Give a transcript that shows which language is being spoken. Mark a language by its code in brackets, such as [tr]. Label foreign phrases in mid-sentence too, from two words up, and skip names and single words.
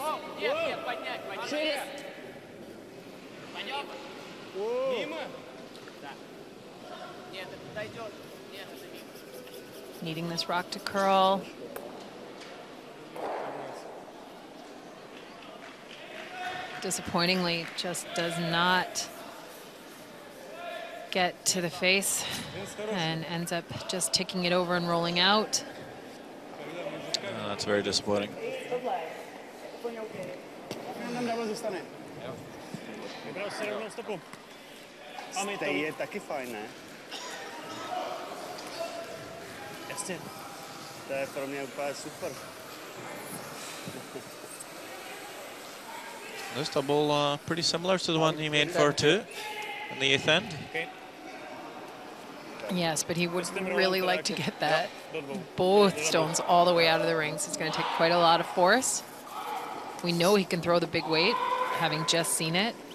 [ru] Нет, поднять. Шире. Пойдем. Мимо? Да. Нет, это дойдет. Нет, это мимо. [en] Needing this rock to curl. Disappointingly, just does not get to the face and ends up just ticking it over and rolling out. That's very disappointing. [cs] Tam double zůstane. Vybral se rovnou stopu. A my to je taky fajn, ne? Jasně. To je pro mě úplně super. [en] This double pretty similar to the one he made for 2 in the 8th end. Okay. Yes, but he would really like to get that both stones all the way out of the rings. It's going to take quite a lot of force. We know he can throw the big weight, having just seen it.